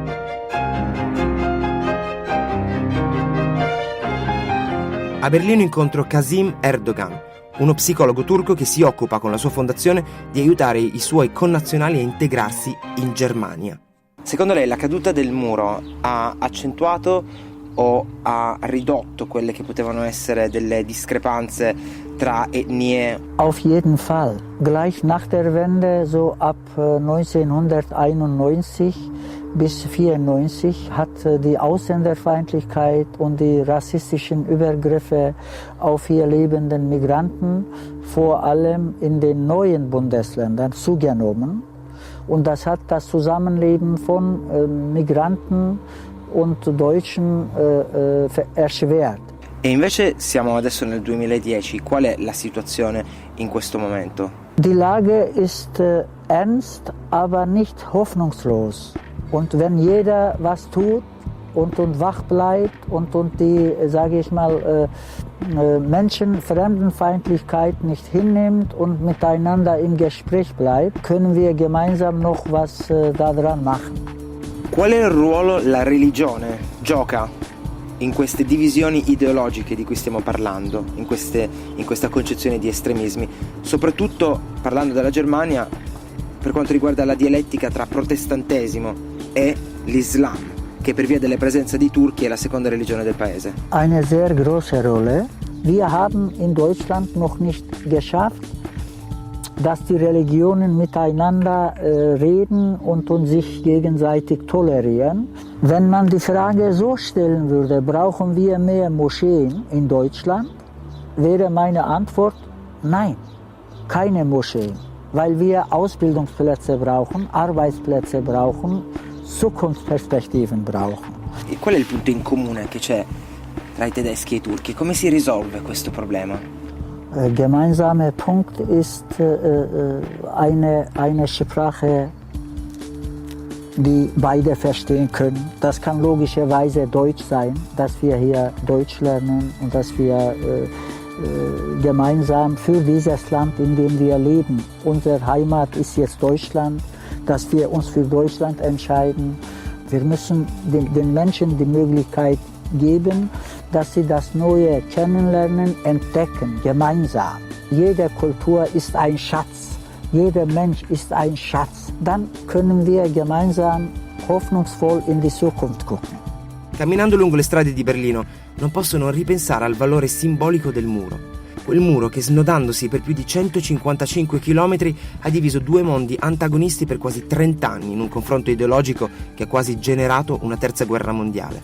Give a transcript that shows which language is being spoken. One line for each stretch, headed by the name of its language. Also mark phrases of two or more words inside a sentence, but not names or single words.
Italian: A Berlino incontro Kasim Erdogan, uno psicologo turco che si occupa con la sua fondazione di aiutare i suoi connazionali a integrarsi in Germania. Secondo lei la caduta del muro ha accentuato o ha ridotto quelle che potevano essere delle discrepanze tra etnie?
German: Auf jeden Fall. Gleich nach der Wende, so ab 1991 bis 1994, hat die Ausländerfeindlichkeit und die rassistischen Übergriffe auf hier lebenden Migranten vor allem in den neuen Bundesländern zugenommen. Und das hat das Zusammenleben von Migranten und Deutschen erschwert.
Italian: E invece siamo adesso nel 2010, qual è la situazione in questo momento?
German: Die Lage ist ernst, aber nicht hoffnungslos. Und wenn jeder was tut und wach bleibt und die, sage ich mal, Menschenfremdenfeindlichkeit nicht hinnimmt und miteinander im Gespräch bleibt, können wir gemeinsam noch was daran machen.
Italian: Quale ruolo la religione gioca in queste divisioni ideologiche di cui stiamo parlando, in questa concezione di estremismi, soprattutto parlando della Germania per quanto riguarda la dialettica tra protestantesimo e l'Islam, che per via della presenza di turchi è la seconda religione del paese?
German: Eine sehr große Rolle. Wir haben in Deutschland noch nicht geschafft, dass die Religionen miteinander reden und sich gegenseitig tolerieren. Wenn man die Frage so stellen würde, brauchen wir mehr Moscheen in Deutschland, wäre meine Antwort nein, keine Moscheen, weil wir Ausbildungsplätze brauchen, Arbeitsplätze brauchen, Zukunftsperspektiven brauchen.
Italian: E qual è il punto in comune che c'è tra i tedeschi e i turchi? Come si risolve questo problema?
German: Gemeinsamer Punkt ist eine Sprache, die beide verstehen können. Das kann logischerweise Deutsch sein, dass wir hier Deutsch lernen und dass wir gemeinsam für dieses Land, in dem wir leben, unsere Heimat ist jetzt Deutschland, dass wir uns für Deutschland entscheiden. Wir müssen den Menschen die Möglichkeit geben, dass sie das Neue kennenlernen, entdecken, gemeinsam. Jede Kultur ist ein Schatz, jeder Mensch ist ein Schatz. Dann können wir gemeinsam hoffnungsvoll in die Zukunft gucken.
Italian: Camminando lungo le strade di Berlino non posso non ripensare al valore simbolico del muro. Quel muro che, snodandosi per più di 155 km, ha diviso due mondi antagonisti per quasi 30 anni in un confronto ideologico che ha quasi generato una terza guerra mondiale.